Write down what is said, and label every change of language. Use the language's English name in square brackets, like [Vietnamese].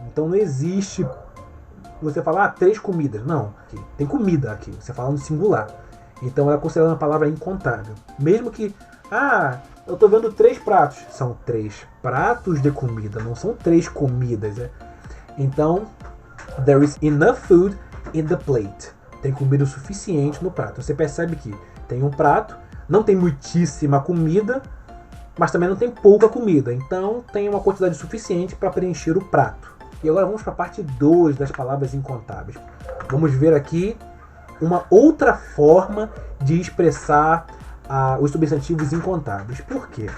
[Portuguese] Então não existe você falar 3 comidas, não. Tem comida aqui, você fala no singular. Então ela é considerada uma palavra incontável. Mesmo que, eu tô vendo 3 pratos. São 3 pratos de comida, não são 3 comidas. [English] Então, there is enough food in the plate. [Portuguese] Tem comida o suficiente no prato. Você percebe que tem um prato, não tem muitíssima comida, mas também não tem pouca comida. Então, tem uma quantidade suficiente para preencher o prato. E agora vamos para a parte 2 das palavras incontáveis. Vamos ver aqui uma outra forma de expressar os substantivos incontáveis. Por quê?